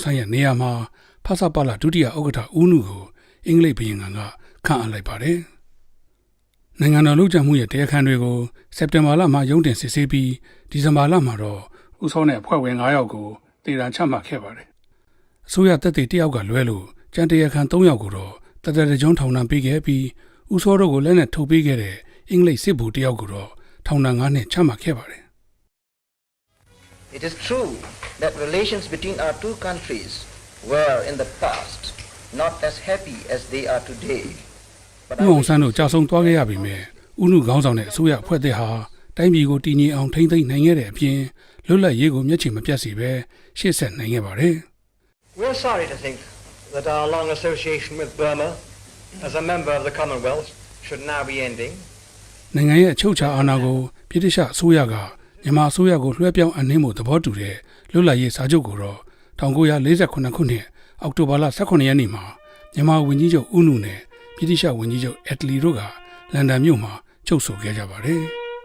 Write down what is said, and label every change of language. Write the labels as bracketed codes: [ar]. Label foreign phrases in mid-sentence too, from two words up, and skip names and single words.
[my] န်းရဲ့နေရာမှာဖဆပလဒုတိယဥက္ကဋ္ဌဦးနုကိုအင်္ဂလိပ်ဘုရင်ကခန့်အပ်လိုက်ပါတယ်။နိုင်ငံတော်လုပ်ကြံမှုရဲ့တရားခံတွေကိုစက်တင်ဘာလမှာရုံးတင်စစ်ဆေးပြီးဒီဇင်ဘာလမှာတော့ဦးစောနဲ့အဖွဲ့ဝင်9ယောက်ကိုတေတံချမှတ်ခဲ့ပါတယ်။အစိုးရတပ်တွေ1ယောက်ကလွဲလို့ကျန်တရားခံ3ယောက်ကိုတော့တတကြုံထောင်ဒဏ်ပေးခဲ့ပြီးဦးစောတို့ကိုလက်နဲ့ထုတ်ပေးခဲ့တဲ့အင်္ဂလိပ်စစ်ဗိုလ်1ယောက်ကိုတော့ထောင်ဒဏ်9နှစ်ချမှတ်ခဲ့ပါတယ်။ [en] It is true that relations between our two countries were in the past not as happy as they are today. [my] ဦးအောင်ဆန်းတို့ကြာဆုံးသွားခဲ့ရပြီမဲ့ဦးနုခေါင်းဆောင်တဲ့အစိုးရအဖွဲ့အစည်းဟာတိုင်းပြည်ကိုတည်ငြိမ်အောင်ထိန်းသိမ်းနိုင်ခဲ့တဲ့အပြင်လွတ်လပ်ရေးကိုမျက်ခြေမပြတ်စေပဲရှေ့ဆက်နိုင်ခဲ့ပါတယ်။ [en] We're sorry to think that our long association with Burma as a member of the Commonwealth should now be ending. [my] နိုင်ငံရဲ့အချုပ်အခြာအာဏာကိုပြည်ထောင်စုအစိုးရကမြန်မာအစိုးရကိုလွှဲပြောင်းအနှင်းမှုသဘောတူတဲ့လွတ်လပ်ရေးစာချုပ်ကိုတော့1948ခုနှစ်အောက်တိုဘာလ18ရက်နေ့မှာမြန်မာဝန်ကြီးချုပ်ဦးနုနဲ့ပြည်ထောင်စုဝန်ကြီးချုပ်အက်တလီတို့ကလန်ဒန်မြို့မှာချုပ်ဆိုခဲ့ကြပါတယ်။